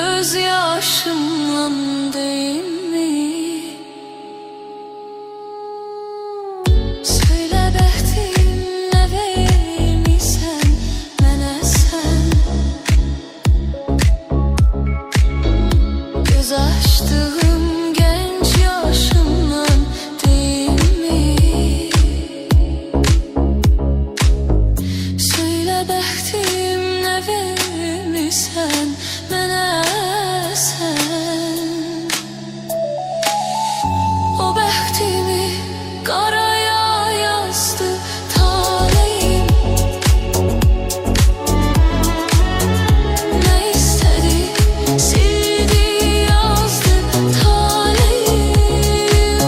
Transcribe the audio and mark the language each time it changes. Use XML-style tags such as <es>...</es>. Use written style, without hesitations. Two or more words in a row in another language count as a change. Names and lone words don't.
<tr>göz yaşımla değil mi?</tr> <az>Söyle bəxtim nə vermisən mənə sən?</az> <tr>Göz açdığım genç yaşımla değil mi?</tr> <az>Söyle bəxtim nə vermisən mənə sən? O bəxtimi qaraya yazdı taleyim. Nə istədi sildi yazdı taleyim.</az>